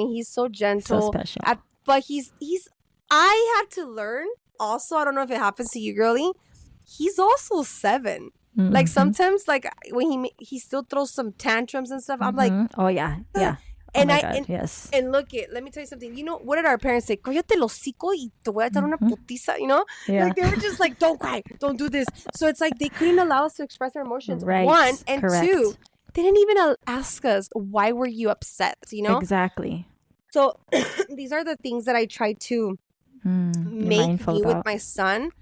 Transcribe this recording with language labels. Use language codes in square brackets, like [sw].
[en] He's so gentle. So special. But he's. I had to learn. Also, I don't know if it happens to you, girly. He's also 7. Like sometimes, like when he still throws some tantrums and stuff, I'm like, oh yeah. And yes. And let me tell you something. What did our parents say? [es] Cállate el hocico y te voy a dar una putiza. [en] Like they were just like, don't cry, don't do this. So it's like they couldn't allow us to express our emotions. Right. 1 and correct. 2, they didn't even ask us, why were you upset? Exactly. So these are the things that I try to make me with my son.